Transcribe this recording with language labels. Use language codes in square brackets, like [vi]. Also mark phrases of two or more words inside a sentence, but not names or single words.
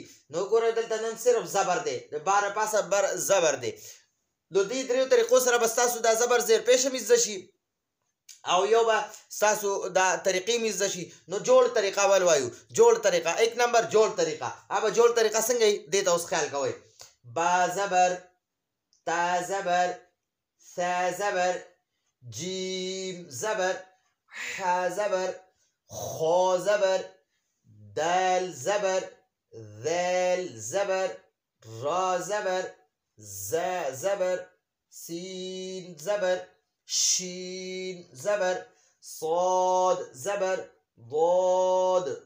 [ps] نو ګوره دلته نن صرف زبر دی، د باره پاسه بر زبر دی. نو دې دریو طریقو سره به ستاسو دا زبر زیر پیش هم زده شي او یو به ستاسو دا طریقې مې زده شي. نو جوړ طریقه ول وایو. جوړ طریقه 1 نمبر جوړ طریقه. ابا جوړ طریقه څنګه یې دې ته اوس خیال کوئ. با زبر، تا زبر، ثا زبر، جیم زبر، ح زبر، خا زبر، دال زبر، ذال زبر، را زبر، ز زبر، سین زبر، شین زبر، صاد زبر، ضاد